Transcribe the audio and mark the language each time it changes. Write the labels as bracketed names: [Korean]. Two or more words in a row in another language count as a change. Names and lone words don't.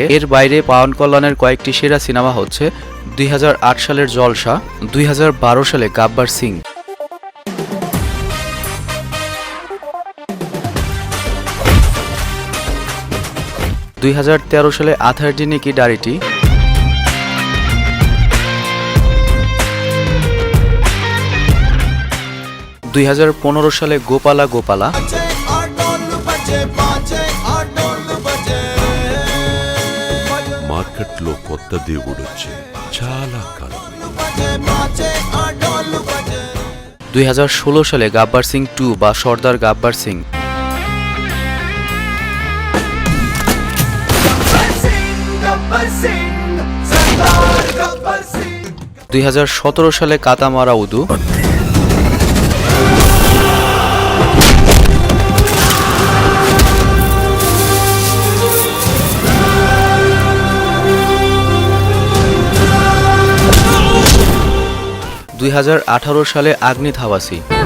[Bangla] এর বাইরে পাওয়ান কল্যাণের কয়েকটি সেরা সিনেমা হচ্ছে 2008 সালের জলসা, 2012 সালে গাব্বার সিং, 2013 সালে আথার্ডিনি কি ডারিটি, 2015 সালে গোপালা গোপালা, [Telugu] మార్కెట్లో కొత్త దేవుడు వచ్చి చాలా కాలం [Bangla] 2016 সালে গাব্বার সিং 2 বা সর্দার গাব্বার সিং, 2017 সালে কাতামারা উদু, 2018 সালে আগ্নি ধাওয়াসি।